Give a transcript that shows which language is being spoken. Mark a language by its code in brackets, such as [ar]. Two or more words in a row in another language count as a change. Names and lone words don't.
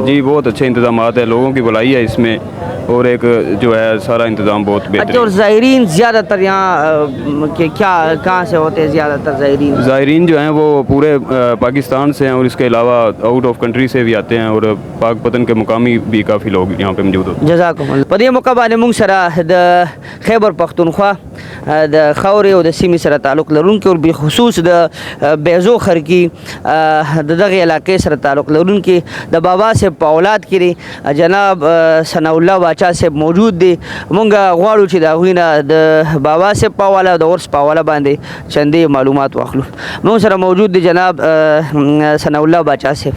[ur] جی بہت اچھے انتظامات ہیں لوگوں کی بھلائی ہے اس میں اور ایک جو ہے سارا انتظام بہت بہتر اچھا اور زائرین زیادہ تر یہاں کیا کہاں سے ہوتے ہیں زیادہ تر زائرین جو ہیں وہ پورے پاکستان سے ہیں اور اس کے علاوہ [en] out of country [ur] سے بھی آتے ہیں اور پاک پتن کے مقامی بھی کافی لوگ یہاں پہ موجود ہوتے ہیں [ar] جزاکم الله [ps] په دې موقع باندې موږ سره د خیبر پختونخوا د خاورې او د سیمې سره تعلق لرونکي او بخصوص د بیزو خرکي د دغه علاقې سره تعلق لرونکي د بابا صاحب په اولاد کې جناب ثناء الله باچا صاحب موجود دی مونږ غواړو چې د هغوی نه د بابا صاحب په حواله د عرس په حواله باندې چندې معلومات واخلو مونږ سره موجود دی جناب ثناء الله باچا صاحب